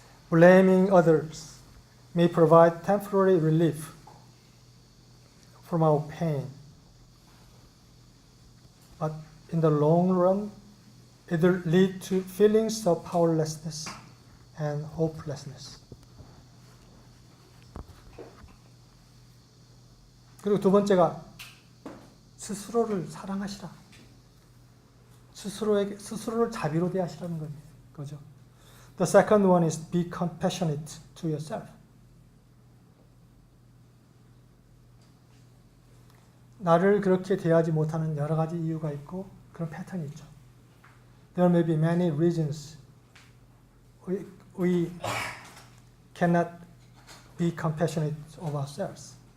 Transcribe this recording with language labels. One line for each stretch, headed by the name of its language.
English: Blaming others may provide temporary relief from our pain, but in the long run, it will lead to feelings of powerlessness and hopelessness.
Korean: 그리고 두 번째가 스스로를 사랑하시라. 스스로를 자비로 대하시라는 거죠.
English: The second one is be compassionate to yourself.
Korean: 나를 그렇게 대하지 못하는 여러 가지 이유가 있고 그런 패턴이 있죠.
English: There may be many reasons we cannot be compassionate of ourselves.